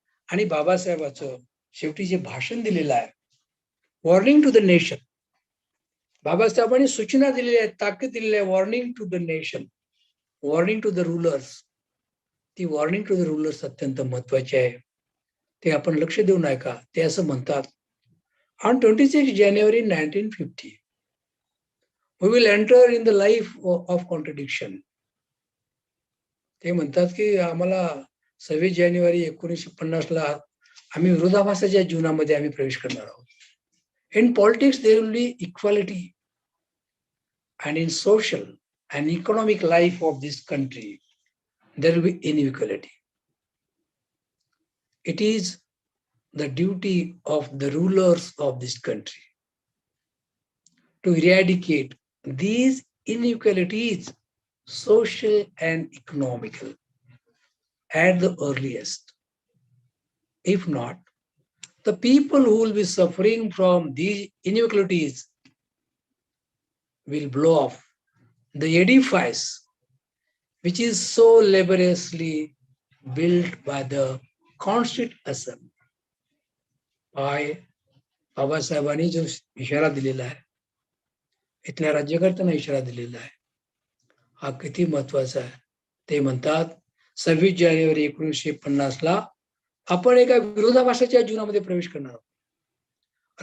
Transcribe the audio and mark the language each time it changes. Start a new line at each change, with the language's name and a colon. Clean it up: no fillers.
Marathi: आणि बाबासाहेबांचं शेवटी जे भाषण दिलेलं आहे, वॉर्निंग टू द नेशन, बाबासाहेबांनी सूचना दिलेल्या आहेत, ताकीद दिलेली आहे, warning to the nation, warning to the rulers. ती वॉर्निंग टू द रूलर्स अत्यंत महत्वाची आहे, ते आपण लक्ष देऊन ऐका. ते असं म्हणतात,
English: On 26 January 1950 we will enter in the life of contradiction.
Marathi: ते म्हणतात की आम्हाला 26 जानेवारी 1950 ला आम्ही विरोधाभासाच्या जीवनामध्ये आम्ही प्रवेश करणार आहोत.
English: In politics there will be equality and in social and economic life of this country there will be inequality. It is the duty of the rulers of this country to eradicate these inequalities, social and economical, at the earliest. If not, the people who will be suffering from these inequalities will blow off the edifice which is so laboriously built by the Constitution.
Marathi: बाबासाहेबांनी जो इशारा दिलेला आहे, इथल्या राज्यकर्त्यांना इशारा दिलेला आहे, हा किती महत्वाचा आहे. ते म्हणतात 26 जानेवारी 1950ला आपण एका विरोधाभासाच्या जीवनामध्ये प्रवेश करणार आहोत.